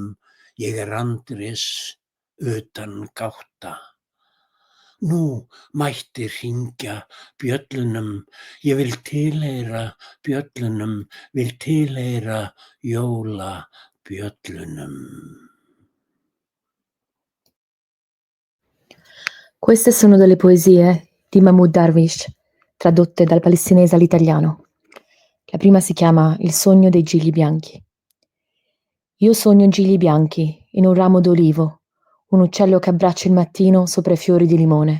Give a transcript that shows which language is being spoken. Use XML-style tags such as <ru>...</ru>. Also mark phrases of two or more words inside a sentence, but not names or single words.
<is>Ég Andrés utan gátta. Nú mætti hringja bjöllunum, ég vil tilheyra bjöllunum, vil tilheyra jólabjöllunum.</is> <it>Queste sono delle poesie di Mahmoud Darwish, tradotte dal palestinese all'italiano. La prima si chiama Il sogno dei gigli bianchi. Io sogno gigli bianchi in un ramo d'olivo, un uccello che abbraccia il mattino sopra i fiori di limone.</it>